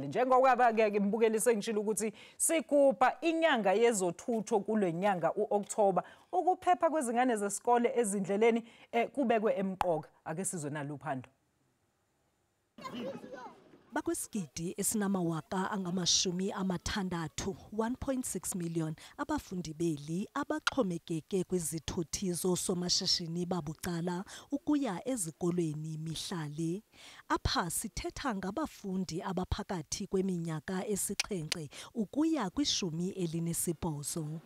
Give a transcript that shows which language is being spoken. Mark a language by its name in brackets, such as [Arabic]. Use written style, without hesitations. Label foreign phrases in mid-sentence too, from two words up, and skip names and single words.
[Zulu] Njengoba ke mbukeli sengishilo ukuthi sigubha inyanga yezothutho kulenyanga uOctober, ukuphepha kwezingane zesikole ezindleleni kubekwe emqoka. Ake sizwe naluphando. [Xhosa] Bakwesigidi esinamawaka angamashumi amathandathu 1.6 million abafundi beli abaxhomekeke kwizithuthi zosomashishini babucala ukuya ezikolweni mihlale. Apha sithetha ngabafundi abaphakathi kweminyaka esixhenxe ukuya kwishumi elinesibhozo.